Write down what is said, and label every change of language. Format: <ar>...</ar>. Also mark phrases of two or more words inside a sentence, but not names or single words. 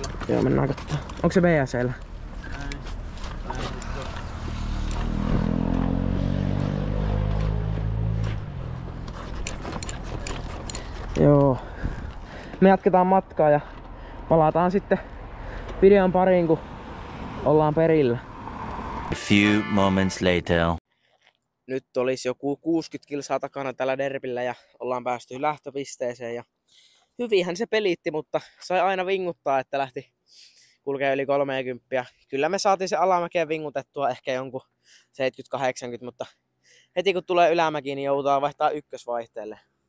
<fi>Joo, mennään katsomaan. Onko se BS:llä? Joo. Me jatketaan matkaa ja palataan sitten videon pariin, kun ollaan perillä.</fi> <en>A few moments later.</en> <fi>Nyt olisi joku 60 kilsaa takana tällä derbillä ja ollaan päästy lähtöpisteeseen. Ja hyvinhän se pelitti, mutta sai aina vinguttaa, että lähti kulkee yli 30. Kyllä me saatiin se alamäkeen vingutettua ehkä jonkun 70-80, mutta heti kun tulee ylämäki, niin joudutaan vaihtaa ykkösvaihteelle.</fi>